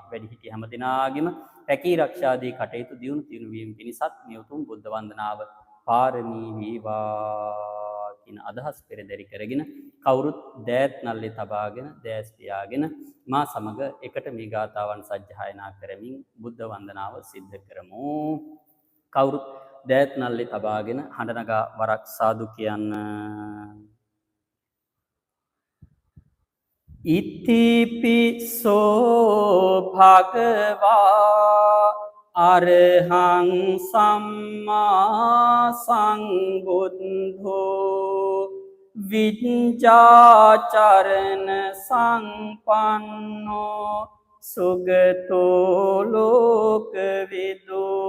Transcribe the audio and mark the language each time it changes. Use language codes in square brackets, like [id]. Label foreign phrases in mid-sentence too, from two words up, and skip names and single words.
[si] වැඩිහිටි හැම දිනාගෙම රැකී ආරක්ෂාදී කටයුතු දියුණු තියුණු වීම පිණිසත් මේ උතුම් බුද්ධ වන්දනාව පාරමී වේවා කියන අදහස් පෙරදරි කරගෙන කවුරුත් දෑත් නල්ලේ තබාගෙන දෑස් පියාගෙන මා සමග එකට මේ ගාථාවන් සජ්ජායනා කරමින් බුද්ධ වන්දනාව සිද්ධ කරමු. කවුරුත් දෑත් නල්ලේ තබාගෙන හඬ නගා වරක් සාදු කියන්න. [pi] ඉතිපිසෝ භගවා අරහං සම්මා සංබුද්ධෝ විඤ්ඤාචරණ සංපන්නෝ සුගතෝ ලෝකවිදු